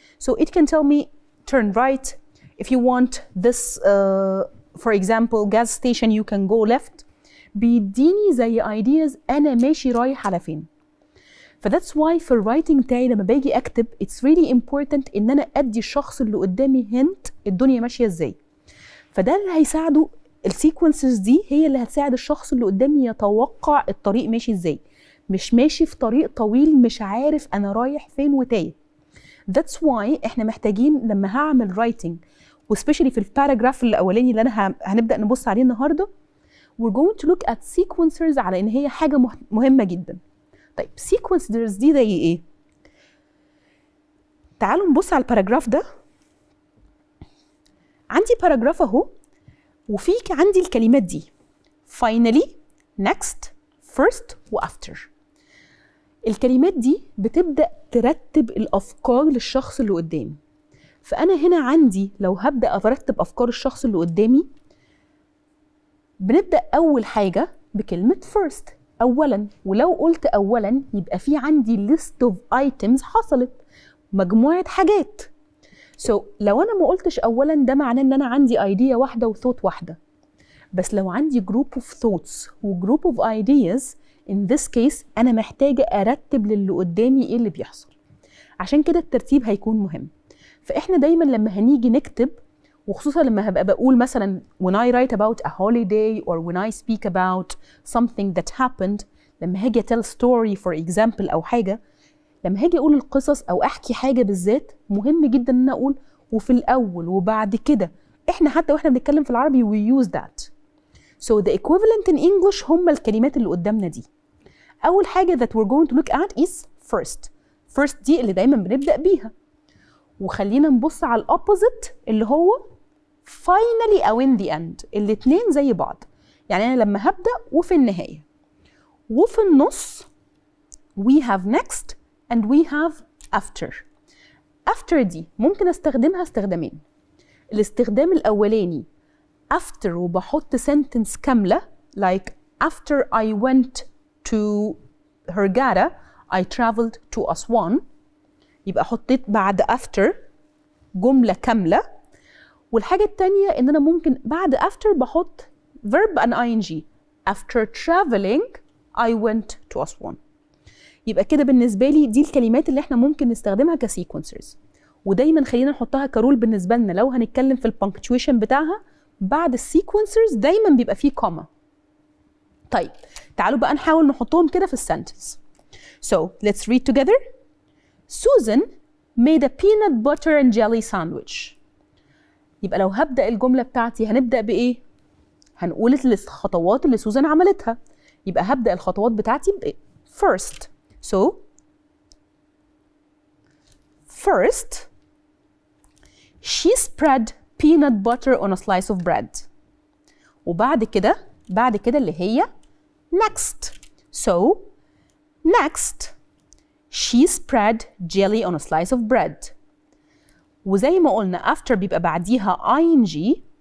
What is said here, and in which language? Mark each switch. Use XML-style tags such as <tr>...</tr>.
<en>So it can tell me turn right, if you want this for example gas station you can go left.</en> <ar>بيديني زي ideas انا ماشي رايح على فين. فذاتس واي في الرايتنج بتاعي لما باجي اكتب</ar> <en>it's really important</en> <ar>ان انا ادي الشخص اللي قدامي هنت الدنيا ماشيه ازاي. فده اللي هيساعده، السيكونسز دي هي اللي هتساعد الشخص اللي قدامي يتوقع الطريق ماشي ازاي، مش ماشي في طريق طويل مش عارف انا رايح فين وتايه. ذاتس واي احنا محتاجين لما هعمل رايتنج وسبيشالي في الباراجراف الاولاني اللي انا هنبدا نبص عليه النهارده</ar> <en>we're going to look at sequencers</en> <ar>على ان هي حاجه مهمه جدا. طيب sequencers دي زي ايه؟ تعالوا نبص على الباراجراف ده. عندي باراجراف اهو وفي عندي الكلمات دي</ar> <en>finally, next, first و after.</en> <ar>الكلمات دي بتبدأ ترتب الأفكار للشخص اللي قدامي. فأنا هنا عندي لو هبدأ أرتب أفكار الشخص اللي قدامي، بنبدأ أول حاجة بكلمة first، أولاً. ولو قلت أولاً يبقى في عندي</ar> <en>list of items</en> <ar>حصلت، مجموعة حاجات. لو أنا ما قلتش أولاً ده معناه إن أنا عندي idea واحدة وثوت واحدة. بس لو عندي</ar> <en>group of thoughts</en> <ar>و</ar> <en>group of ideas in this case</en> <ar>أنا محتاجة أرتب للي قدامي إيه اللي بيحصل. عشان كده الترتيب هيكون مهم. فإحنا دايماً لما هنيجي نكتب، وخصوصاً لما هبقى بقول مثلاً</ar> <en>when I write about a holiday or when I speak about something that happened،</en> <ar>لما هاجي</ar> <en>tell story for example</en> <ar>أو حاجة، لما هاجي أقول القصص أو أحكي حاجة بالذات، مهم جداً إن أنا أقول وفي الأول وبعد كده. إحنا حتى وإحنا بنتكلم في العربي</ar> <en>we use that. So the equivalent in English</en> <ar>هم الكلمات اللي قدامنا دي. أول حاجة</ar> <en>that we're going to look at is first.</en> <ar>First دي اللي دايماً بنبدأ بيها. وخلينا نبص على الopposite اللي هو finally أو</ar> <en>in the end.</en> <ar>الاتنين زي بعض. يعني أنا لما هبدأ وفي النهاية. وفي النص</ar> <en>we have next and we have after.</en> <ar>after دي ممكن استخدمها استخدامين. الاستخدام الأولاني</ar> <en>after وبحط sentence كاملة like after I went to Hurghada I traveled to Aswan.</en> <ar>يبقى حطيت بعد after جملة كاملة. والحاجة التانية إن أنا ممكن بعد after بحط</ar> <en>verb and ing. after traveling I went to Aswan.</en> <ar>يبقى كده بالنسبة لي دي الكلمات اللي احنا ممكن نستخدمها كسيكونسرز. ودايما خلينا نحطها كرول بالنسبة لنا لو هنتكلم في البنكتويشن بتاعها، بعد السيكونسرز دايما بيبقى فيه كوما. طيب تعالوا بقى نحاول نحطهم كده في السنتنس.</ar> <en>So let's read together. Susan made a peanut butter and jelly sandwich.</en> <ar>يبقى لو هبدأ الجملة بتاعتي هنبدأ بإيه؟ هنقول الخطوات اللي سوزان عملتها. يبقى هبدأ الخطوات بتاعتي بإيه؟ First.</ar> <en>So first she spread peanut butter on a slice of bread.</en> <ar>وبعد كده اللي هي next.</ar> <en>So next she spread jelly on a slice of bread.</en> <ar>وزي ما قلنا after بيبقى بعديها ing.</ar>